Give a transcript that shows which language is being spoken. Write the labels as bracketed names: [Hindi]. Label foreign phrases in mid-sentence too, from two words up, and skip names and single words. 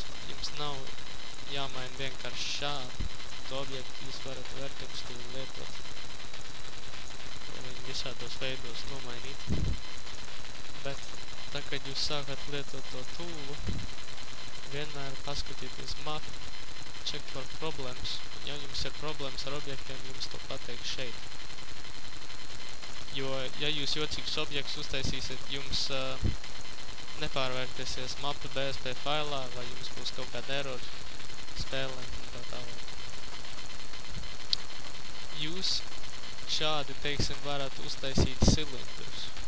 [Latvian] Jums nav jāmaina vienkārši šādi. To objektu jūs varat vertex tūli lietot. Viņu visādos veidos nomainīt. Bet, tā, kad jūs sākat lietot to tūlu, vienmēr paskatieties map, [English] check for problems. [Latvian] Ja jums ir problēmas ar objektiem, jums to pateiks šeit. Jo, ja jūs jocīgus objektus uztaisīsiet, jums nepārvērtēsies mapa BSP failā, vai jums būs kaut kāda error spēlē un tā tālāk. Jūs šādi, teiksim, varat uztaisīt cilindrus.